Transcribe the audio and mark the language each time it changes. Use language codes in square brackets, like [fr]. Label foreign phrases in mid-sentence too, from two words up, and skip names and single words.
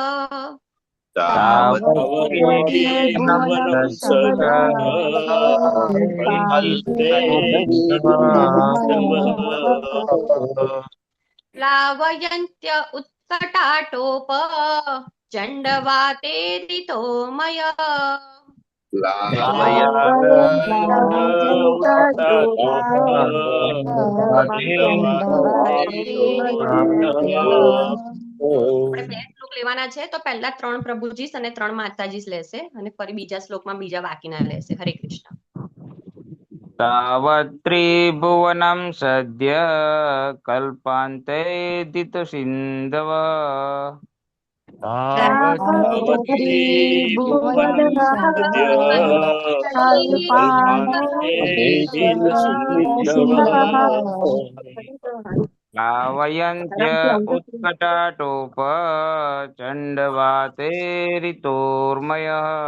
[sa] भुवनं सदा प्लावयन्त्य उत्कटाटोप चण्डवातेरितो मय [gu] આપણે બે શ્લોક લેવાના છે તો પહેલા 3 પ્રભુજીસ અને 3 માતાજીસ લેશે અને ફરી બીજા શ્લોકમાં બીજા બાકીના લેશે. હરે કૃષ્ણ. तावत्त्रिभुवनं सद्य कल्पान्ते दितसिन्धव प्लावयन्त्य उत्कटाटोप चण्डवातेरितोर्मयः